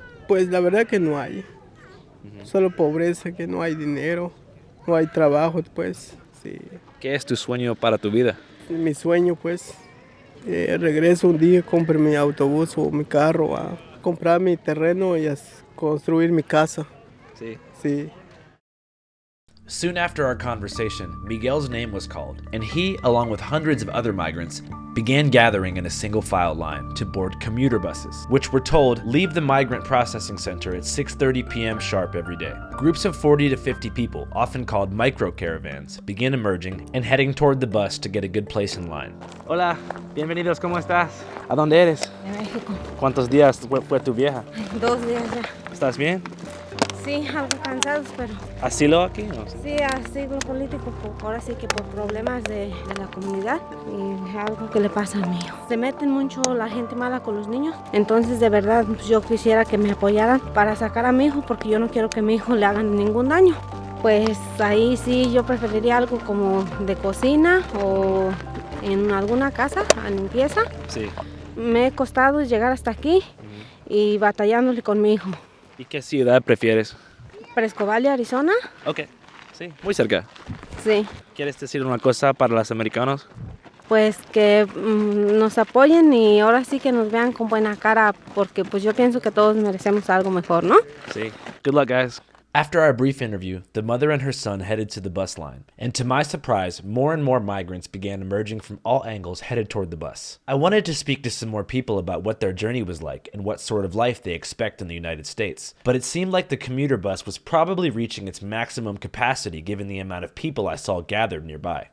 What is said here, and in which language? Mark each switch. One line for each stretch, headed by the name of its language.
Spanish: Pues la verdad que no hay. Solo pobreza, que no hay dinero, no hay trabajo, pues. Sí. ¿Qué es tu sueño para tu vida? Mi sueño, pues, regreso un día, compre mi autobús o mi carro, a comprar mi terreno y a construir mi casa. Sí.
English: Soon after our conversation, Miguel's name was called, and he, along with hundreds of other migrants, began gathering in a single-file line to board commuter buses, which were told leave the migrant processing center at 6:30 p.m. sharp every day. Groups of 40 to 50 people, often called micro-caravans, begin emerging and heading toward the bus to get a good place in line.
Spanish: Hola, bienvenidos, ¿cómo estás? ¿A dónde eres? De México. ¿Cuántos días fue tu vieja? 2 días ya. ¿Estás bien? Sí, algo cansados, pero... ¿Asilo aquí? ¿No? Sí, asilo político, ahora sí que por problemas de la comunidad y algo que le pasa a mi hijo. Se meten mucho la gente mala con los niños, entonces de verdad pues, yo quisiera que me apoyaran para sacar a mi hijo porque yo no quiero que a mi hijo le hagan ningún daño. Pues ahí sí yo preferiría algo como de cocina o en alguna casa, a limpieza. Sí. Me he costado llegar hasta aquí y batallándole con mi hijo. ¿Y qué ciudad prefieres? Fresco Valley, Arizona. Ok, sí, muy cerca. Sí. ¿Quieres decir una cosa para los americanos? pues que nos apoyen y ahora sí que nos vean con buena cara, porque pues yo pienso que todos merecemos algo mejor, ¿no?
English: Sí. Good luck, guys. After our brief interview, the mother and her son headed to the bus line, and to my surprise, more and more migrants began emerging from all angles headed toward the bus. I wanted to speak to some more people about what their journey was like and what sort of life they expect in the United States, but it seemed like the commuter bus was probably reaching its maximum capacity given the amount of people I saw gathered nearby.